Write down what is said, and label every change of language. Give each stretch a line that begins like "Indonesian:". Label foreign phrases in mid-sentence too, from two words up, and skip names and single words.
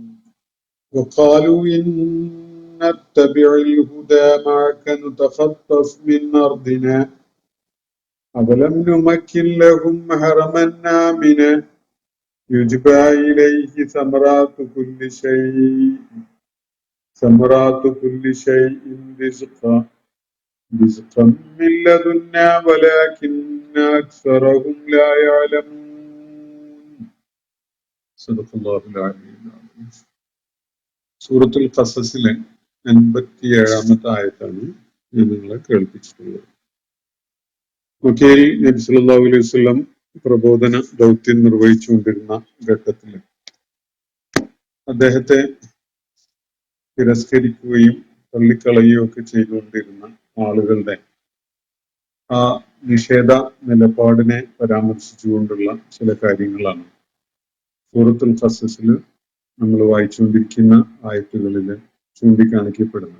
Arabic: وقالوا إن نتبع الهدى معك نتخطف من أرضنا أولم نمكن لهم حرما آمنا يجبى إليه ثمرات كل شيء رزقا من لدنا ولكن أكثرهم لا يعلمون. صدق الله العلي العظيم.
Malayalam: സൂറത്തുൽ ഖസസിലെ 87-ാമത്തെ ആയത്താണ് ഞാൻ നിങ്ങളെ കേൾപ്പിച്ചിട്ടുള്ളത്. മക്കയിൽ നബി
Arabic: صلى الله عليه وسلم
Malayalam: പ്രബോധന ദൗത്യം നിർവഹിച്ചുകൊണ്ടിരുന്ന ഘട്ടത്തിൽ അദ്ദേഹത്തെ തിരസ്കരിക്കുകയും തള്ളിക്കളയുകയും ഒക്കെ ചെയ്തുകൊണ്ടിരുന്ന ആളുകളുടെ ആ നിഷേധ നിലപാടിനെ പരാമർശിച്ചുകൊണ്ടുള്ള ചില കാര്യങ്ങളാണ് സൂറത്തുൽ ഖസസിൽ നമ്മൾ വായിച്ചുകൊണ്ടിരിക്കുന്ന ആയത്തുകളിൽ ചൂണ്ടിക്കാണിക്കപ്പെടുന്നത്.